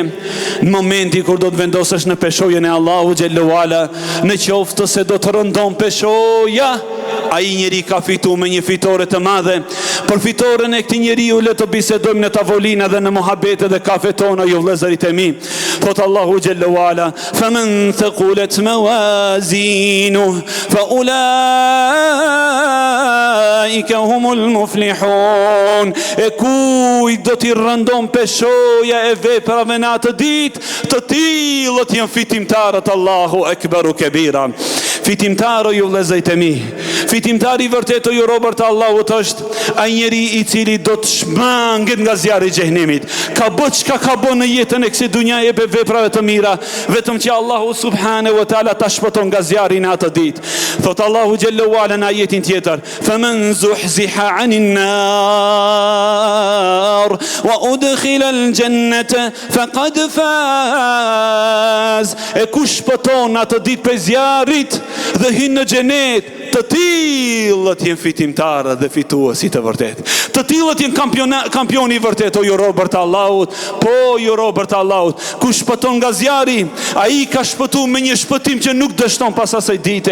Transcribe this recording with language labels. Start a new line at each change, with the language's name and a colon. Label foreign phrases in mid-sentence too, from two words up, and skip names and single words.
Albanian: Në momentin kur do të vendosesh në peshojën e
Arabic: الله جل وعلا,
Albanian: në qoftë se do të rëndon peshoja, ai njeri ka fituar me një fitore të madhe. Për fitoren e këtij njeriu le të bisedojmë në tavolina dhe në muhabete dhe kafe tona, ju vëllezërit e mi.
Arabic: Thot الله جل وعلا: فمن ثقلت موازينه فأولئك هم المفلحون.
Albanian: E kujt do t'i rëndon peshoja e veprave në atë ditë, të tillët janë fitimtarët.
Arabic: الله أكبر كبيرا.
Albanian: Fitimtaro, ju vëllezërit e mi, fitimtari i vërtet, o ju robër të Allahut, është ai njeri i cili do të shmanget nga zjarri i xhenemit. Ka bërë çka ka bërë në jetën e kësaj dunjaje me veprave të mira, vetëm që Allahu
Arabic: سبحانه وتعالى
Albanian: ta shpëton nga zjarri në atë ditë. Thot
Arabic: الله جل وعلا
Albanian: në ajetin tjetër:
Arabic: فمن زحزح عن النار وأدخل الجنة فقد فاز.
Albanian: E kush shpëton atë ditë prej zjarrit dhe hyn në xhenet, të tillët janë fitimtarë dhe fituesit të vërtet. Të tillët janë kampioni i vërtet, o ju robër të Allahut. Po, ju robër të Allahut, kush shpëton nga zjarri, ai ka shpëtuar me një shpëtim që nuk dështon pas asaj dite.